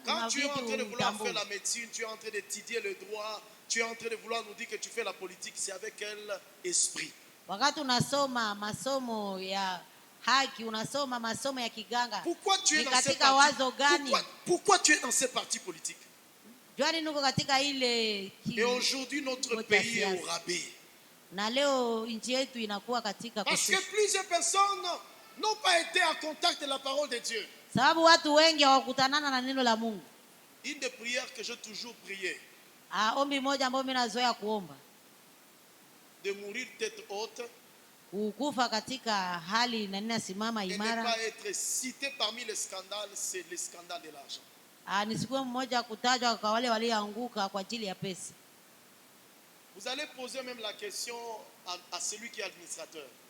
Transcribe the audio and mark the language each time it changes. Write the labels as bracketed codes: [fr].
[fr] Quand tu es en train de vouloir faire la médecine, tu es en train d'étudier le droit, tu es en train de vouloir nous dire que tu fais la politique, c'est avec quel esprit? [sw] Wakati unasoma masomo ya haki, unasoma masomo ya kiganga, [fr] Pourquoi tu es dans cette [sw] katika wazo gani? [fr] pourquoi tu es dans ces partis politiques? [sw] Jwani nuko katika ile [fr] Et aujourd'hui notre pays est au rabais. [sw] Na leo nchi yetu inakuwa katika [fr] Parce que plusieurs personnes n'ont pas été en contact de la parole de Dieu. [sw] Sababu watu wengi hawakutanana na neno la Mungu. [fr] Une des prières que j'ai toujours prié. [sw] Ombi moja ambao mimi nazoea kuomba. [fr] De mourir tête haute. [sw] Kufa katika hali na ninasimama imara. [fr] Et ne pas être cité parmi les scandales, c'est le scandale de l'argent. [sw] Nisikuwe mmoja kutajwa kwa wale walioanguka kwa ajili ya pesa. [fr] Vous allez poser même la question à celui qui est administrateur.